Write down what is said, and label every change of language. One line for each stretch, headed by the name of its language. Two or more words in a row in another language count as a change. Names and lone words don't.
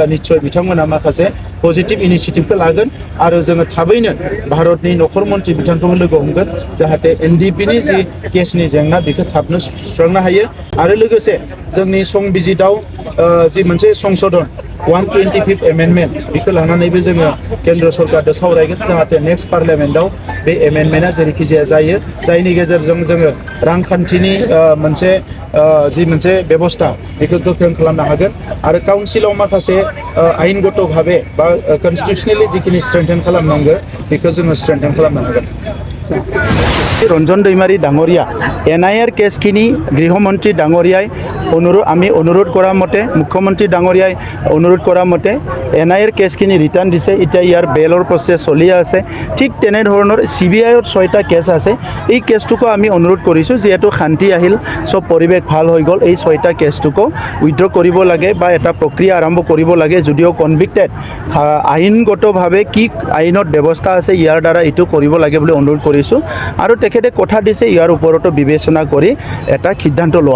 Bodo: निश्चय बिथांमोना माखासे पजिटिभ इनिशिएटिभखौ लागोन आरो जोङो थाबैनो भारतनि नखर मन्त्रि बिथांखौबो लोगो हमगोन जाहाथे एनडिबिनि जि केसनि जेंना बेखौ थाबनो सुस्रांनो हायो आरो लोगोसे जोंनि संबिजिताव जि मोनसे संशोधन 125th एमेन्डमेन्ट बेखौ लानानैबो जोङो केन्द्र सरकारजों सावरायगोन जाहाथे
English: next parliament
Bodo: बे एमेन्डमेन्टआ जेरैखि जाया जायो जायनि गेजेरजों जोङो रांखान्थिनि जि मोनसे बेबस्था बेखौ गोख्रों खालामनो हागोन आरो काउन्सिलाव माखासे आयेनगत भाबे बा कनस्टिटिउसनेलि जिखिनि स्ट्रेंथेन खालामनांगौ बेखौ जोङो स्ट्रेंथेन खालामनो हागोन रन्जन दैमारी डाঙरिया एनआইএৰ
Assamese: কেছখিনি গৃহমন্ত্ৰী ডাঙৰীয়াই আমি অনুৰোধ কৰা মতে মুখ্যমন্ত্ৰী ডাঙৰীয়াই অনুৰোধ কৰা মতে এনআইএৰ কেছখিনি ৰিটাৰ্ণ দিছে এতিয়া ইয়াৰ বেলৰ প্ৰচেছ চলি আছে ঠিক তেনেধৰণৰ সিবিআইৰ 6টা কেছ আছে এই কেছটোকো আমি অনুৰোধ কৰিছোঁ যেহেতু শান্তি আহিল সব পৰিৱেশ ভাল হৈ গ'ল এই 6টা কেছটোকো উইথড্ৰ কৰিব লাগে বা এটা প্ৰক্ৰিয়া আৰম্ভ কৰিব লাগে যদিও কনভিক্টেড আইনগতভাৱে কি আইনত ব্যৱস্থা আছে ইয়াৰ দ্বাৰা এইটো কৰিব লাগে বুলি অনুৰোধ কৰিছোঁ আৰু তেখেতে কথা দিছে ইয়াৰ ওপৰতো বিবেচনা কৰি এটা সিদ্ধান্ত লোৱা